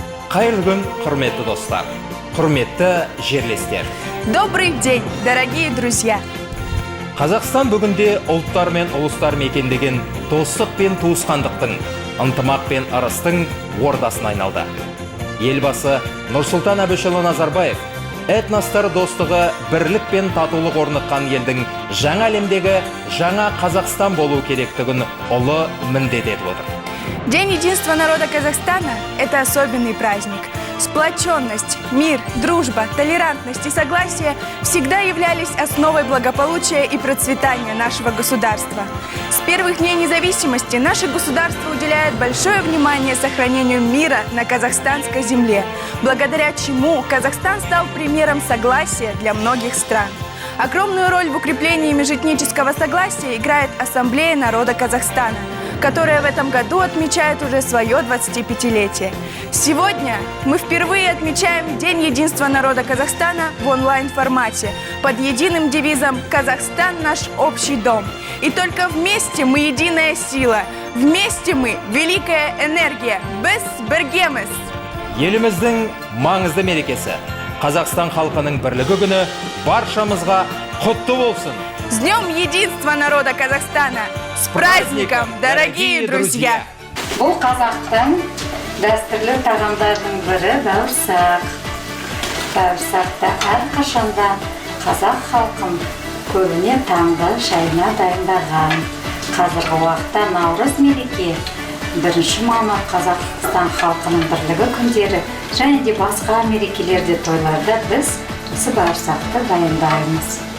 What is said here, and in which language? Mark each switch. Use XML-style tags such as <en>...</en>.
<kk>Қайырлы күн, құрметті достар, құрметті жерлестер.</kk> <ru>Добрый день, дорогие друзья!</ru> <kk>Қазақстан бүгінде ұлттар мен ұлыстар мекендеген достық пен туысқандықтың, ынтымақ пен ырыстың ордасына айналды. Елбасы Нұрсұлтан Әбішұлы Назарбаев этностар достығы, бірлік пен татулық орныққан елдің жаңа әлемдегі жаңа Қазақстан болу керектігін ұлы міндет етіп отыр.</kk> <ru>День единства народа Казахстана – это особенный праздник. Сплоченность, мир, дружба, толерантность и согласие всегда являлись основой благополучия и процветания нашего государства. С первых дней независимости наше государство уделяет большое внимание сохранению мира на казахстанской земле, благодаря чему Казахстан стал примером согласия для многих стран. Огромную роль в укреплении межэтнического согласия играет Ассамблея народа Казахстана, которая в этом году отмечает уже свое 25-летие. Сегодня мы впервые отмечаем День единства народа Казахстана в онлайн-формате под единым девизом «Казахстан – наш общий дом». И только вместе мы единая сила, вместе мы великая энергия.</ru> <kk>Біз біргеміз! Еліміздің маңызды мерекесі, Қазақстан халқының бірлігі күні баршамызға құтты болсын!</kk> <ru>С Днем единства народа Казахстана! С праздником, дорогие друзья!</ru> <kk>Бұл қазақтың дәстүрлі тағамдарының бірі бауырсақ. Бауырсақты әрқашанда қазақ халқын көбіне таңда шайына дайындаған. Қазіргі уақытта Наурыз мереке, 1 мамыр Қазақстан халқының бірлігі күндері және де басқа мерекелерде тойларда біз осы бауырсақты дайындаймыз.</kk>